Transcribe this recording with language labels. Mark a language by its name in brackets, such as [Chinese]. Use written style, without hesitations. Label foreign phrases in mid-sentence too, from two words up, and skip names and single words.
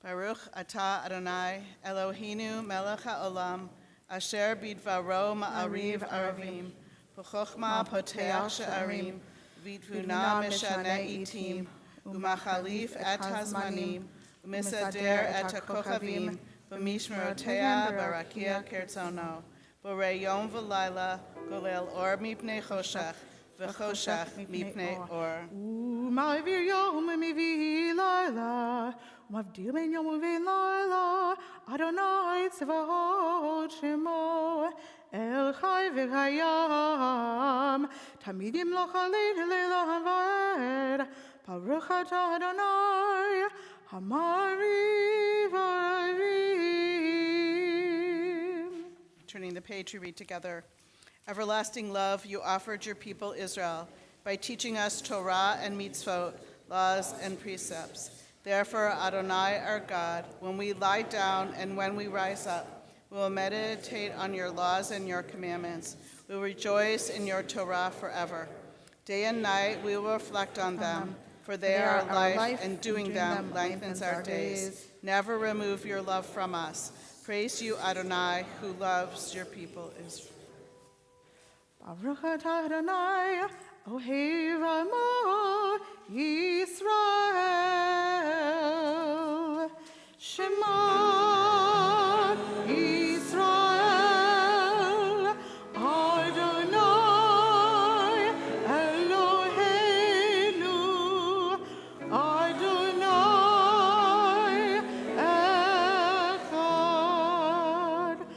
[Hebrew] ברוך אתה אדוני אלוהינו מלך העולם אשר בדברו מעריב ערבים בחכמה פותח שערים ובתבונה משנה עתים ומחליף את הזמנים ומסדר את הכוכבים במשמרותיהם ברקיע כרצונו בורא יום ולילה גולל אור מפני חושך וחושך מפני אור. ומעביר יום ומביא לילה, ומבדיל בין יום ובין לילה, אדוני צבאות שמו, אל חי וקיים, תמיד ימלוך עלינו לעולם ועד, ברוך אתה אדוני, המעריב ערבים. [English] Turning the page, we read together. Everlasting love, you offered your people Israel by teaching us Torah and mitzvot, laws and precepts. Therefore, Adonai, our God, when we lie down and when we rise up, we will meditate on your laws and your commandments. We will rejoice in your Torah forever. Day and night we will reflect on them, for they are our life, and doing them lengthens our days. Never remove your love from us. Praise you, Adonai, who loves your people Israel. [Hebrew] ברוך אתה אדוני, אוהב עמו ישראל. שמע ישראל, אדוני אלוהינו, אדוני אחד.